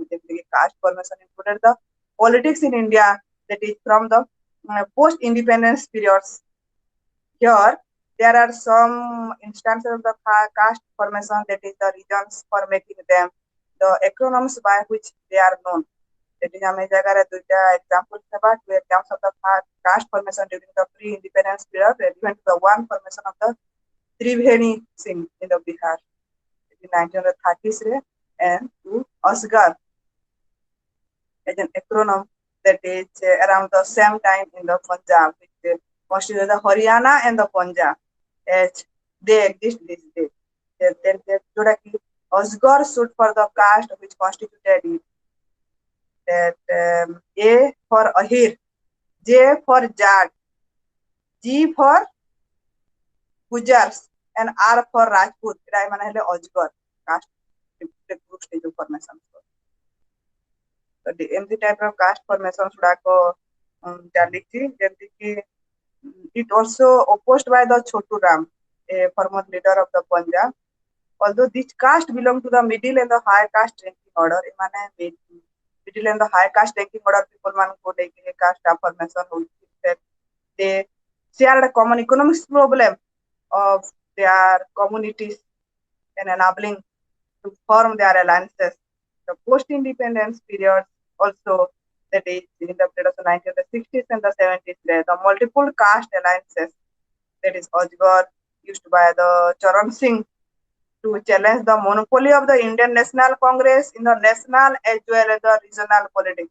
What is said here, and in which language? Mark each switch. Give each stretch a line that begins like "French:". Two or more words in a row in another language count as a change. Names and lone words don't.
English: The caste formation included the politics in India, that is from the post-independence periods. Here, there are some instances of the caste formation, that is the reasons for making them, the acronyms by which they are known. That is,
Odia: ଆମେ ଜାଗାରେ ଦୁଇଟା examples ନେବା,
English: two examples of the caste formation during the pre-independence period, relevant to the one formation of the Triveni Singh in the Bihar in 1930s, and to Asgar as an acronym that is around the same time in the Punjab, which constitutes the Haryana and the Punjab as they exist these days. Then Asgar stood for the caste which constituted it. That A for Ahir, J for Jat, G for Gujars, and R for Rajput.
Odia: ଏଟା ମାନେ ହେଲେ
English: Ajgar caste group stage of formation.
Odia: ତ ଏମିତି ଟାଇପ ର
English: caste formation
Odia: ଗୁଡାକ ଚାଲିଛି, ଯେମିତି କି
English: it also opposed by the Chotu Ram, a former leader of the Punjab. Although this caste belong to the middle and the high caste ranking order, एमाने middle and the high caste ranking order people
Odia: ମାନଙ୍କୁ ନେଇକି
English: caste formation ହଉଛି, that they shared a common economic problem of their communities and enabling to form their alliances. The post-independence period also, that is in the period of the 1960s and the 70s, the multiple caste alliances, that is Ajgar, used by the Charan Singh to challenge the monopoly of the Indian National Congress in the national as well as the regional politics.